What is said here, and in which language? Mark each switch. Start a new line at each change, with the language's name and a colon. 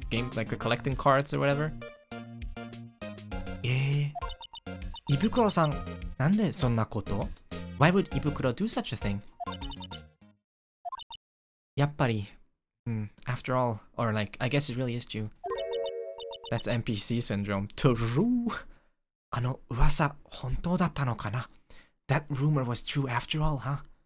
English: Game, like the collecting cards or whatever.
Japanese: Ibukuro-san, なんでそんなこと?
English: Why would Ibukuro do such a thing? やっぱり after all, or like, I guess it really is true. That's NPC syndrome. True.
Japanese: あの噂、本当だったのかな?
English: That rumor was true after all, huh?